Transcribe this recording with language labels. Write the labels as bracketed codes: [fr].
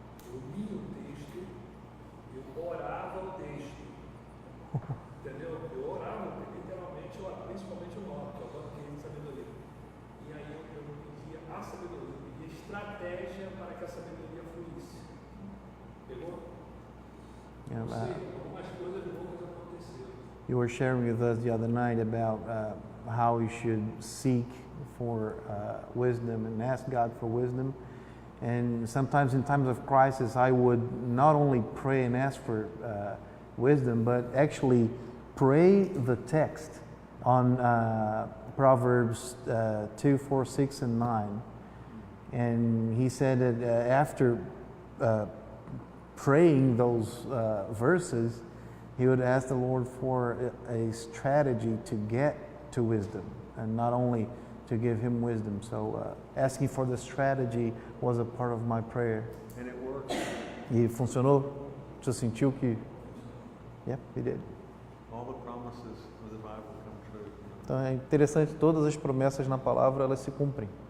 [pt] Eu li o texto, eu orava o texto. Entendeu? Eu orava, literalmente, principalmente o 9, que é o banco de sabedoria. E aí eu pedia a sabedoria, eu pedia estratégia para que a sabedoria fluísse. Pegou? Ou seja, algumas coisas loucas aconteceram. [en] you were sharing with us the other night about how we should seek for wisdom and ask God for wisdom. And sometimes in times of crisis, I would not only pray and ask for wisdom, but actually pray the text on Proverbs 2, 4, 6, and 9. And he said that after praying those verses, he would ask the Lord for a strategy to get to wisdom, and not only to give him wisdom. So asking for the strategy was a part of my prayer. And it worked. [pt] E funcionou? Você sentiu que... [en] Yep, he did. All the promises of the Bible come true. [pt] Então é interessante, todas as promessas na palavra, elas se cumprem.